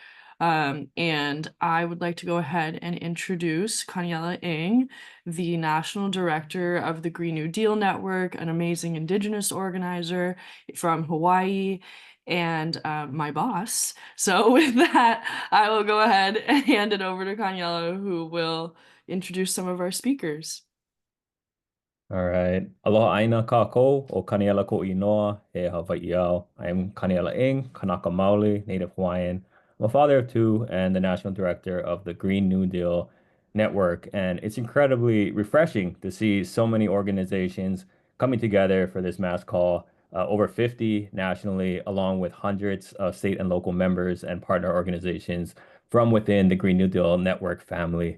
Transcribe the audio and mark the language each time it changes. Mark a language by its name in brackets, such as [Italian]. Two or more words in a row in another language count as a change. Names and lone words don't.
[English] And I would like to go ahead and introduce Kanyela Ng, the National Director of the Green New Deal Network, an amazing Indigenous organizer from Hawaii, and my boss. So with that, I will go ahead and hand it over to Kanyela, who will introduce some of our speakers. All right. [Hawaiian] Aloha aina kako o Kaniela ko inoa e Hawaii au. [English] I'm Kaniela Ng, Kanaka Maoli, Native Hawaiian. I'm a father of two and the national director of the Green New Deal Network. And it's incredibly refreshing to see so many organizations coming together for this mass call, over 50 nationally, along with hundreds of state and local members and partner organizations from within the Green New Deal Network family.